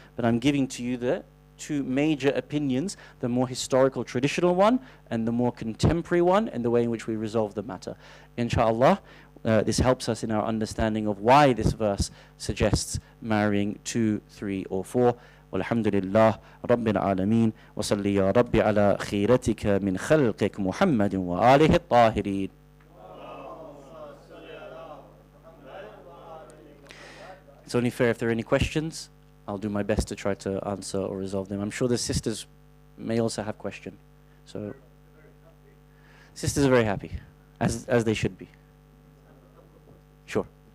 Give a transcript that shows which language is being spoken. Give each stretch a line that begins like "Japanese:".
English: But I'm giving to you the 2 major opinions, the more historical, traditional one, and the more contemporary one, and the way in which we resolve the matter. Inshallah, this helps us in our understanding of why this verse suggests marrying 2, 3, or 4.
Arabic: والحمد لله رب العالمين وصلي يا ربي على خيرتك من خلقك محمد وآله الطاهرين.
English: It's only fair if there are any questions. I'll do my best to try to answer or resolve them. I'm sure the sisters may also have questions. So, sisters are very happy, as they should be. Sure.